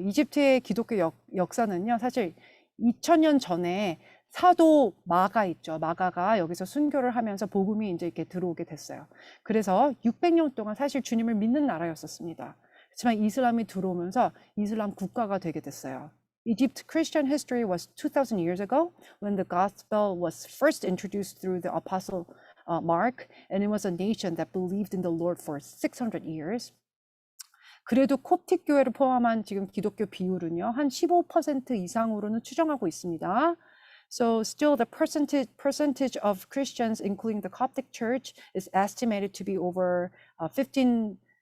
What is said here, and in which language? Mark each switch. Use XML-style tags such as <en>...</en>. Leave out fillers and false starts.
<ko>이집트의 기독교 역사는요, 사실 2000년 전에 사도 마가 있죠. 마가가 여기서 순교를 하면서 복음이 이제 이렇게 들어오게 됐어요. 그래서 600년 동안 사실 주님을 믿는 나라였었습니다. 그렇지만 이슬람이 들어오면서 이슬람 국가가 되게 됐어요.</ko> <en>Egypt Christian history was 2000 years ago when the gospel was first introduced through the apostle Mark, and it was a nation that believed in the Lord for 600 years.</en> <ko>그래도 콥틱 교회를 포함한 지금 기독교 비율은요, 한 15% 이상으로는 추정하고 있습니다.</ko> <en>So still the percentage of Christians, including the Coptic Church, is estimated to be over 15%.</en>